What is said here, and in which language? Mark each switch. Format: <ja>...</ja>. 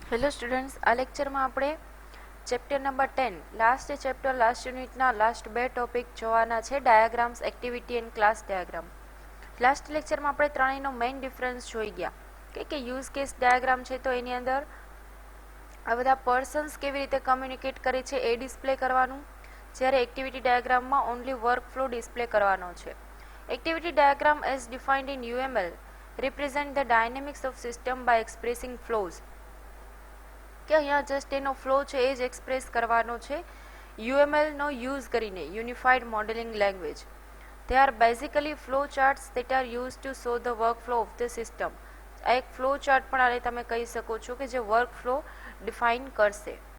<gu>Hello students, આ લેક્ચરમાં આપણે chapter number 10 last chapter last યુનિટના લાસ્ટ બે ટોપિક જોવાના છે, diagrams, activity and class diagram. Last લેક્ચરમાં આપણે ત્રણેયનો મેઇન ડિફરન્સ જોઈ ગયા કે યુઝ કેસ ડાયાગ્રામ છે તો એની અંદર આ બધા પર્સન્સ કેવી રીતે કમ્યુનિકેટ કરે છે એ ડિસ્પ્લે કરવાનું, જ્યારે એક્ટિવિટી ડાયાગ્રામમાં ઓનલી વર્ક ફ્લો ડિસ્પ્લે કરવાનો છે.</gu> <en>Activity diagram as defined in UML represent the dynamics of system by expressing flows.</en> <gu>કે અહીંયા જસ્ટ એનો ફ્લો છે એ જ એક્સપ્રેસ કરવાનો છે યુએમએલનો યુઝ કરીને, unified modelling language.</gu> <en>They are basically flow charts that are use to show the work flow of the system.</en> <gu>આ એક ફ્લો ચાર્ટ પણ આને તમે કહી શકો છો કે જે વર્ક ફ્લો ડિફાઇન કરશે.</gu>